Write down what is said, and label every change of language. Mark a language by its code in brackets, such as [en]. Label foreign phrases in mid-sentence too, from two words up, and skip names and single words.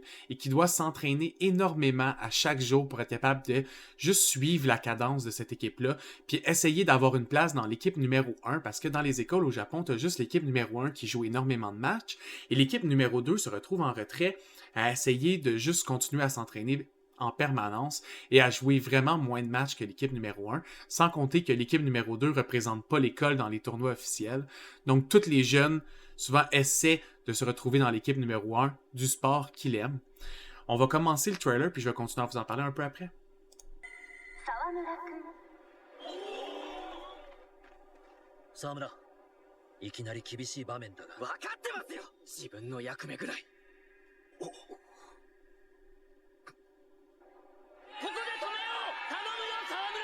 [fr] et qui doit s'entraîner énormément à chaque jour pour être capable de juste suivre la cadence de cette équipe-là, puis essayer d'avoir une place dans l'équipe numéro 1, parce que dans les écoles au Japon, tu as juste l'équipe numéro 1 qui joue énormément de matchs, et l'équipe numéro 2 se retrouve en retrait à essayer de juste continuer à s'entraîner en permanence et à jouer vraiment moins de matchs que l'équipe numéro 1, sans compter que l'équipe numéro 2 ne représente pas l'école dans les tournois officiels. Donc, tous les jeunes, souvent, essaient de se retrouver dans l'équipe numéro 1 du sport qu'ils aiment. On va commencer le trailer, puis je vais continuer à vous en parler un peu après. [ja] 沢村、いきなり厳しい場面だが。分かってますよ。自分の役目ぐらい。ここで止めよう。頼むよ、沢村。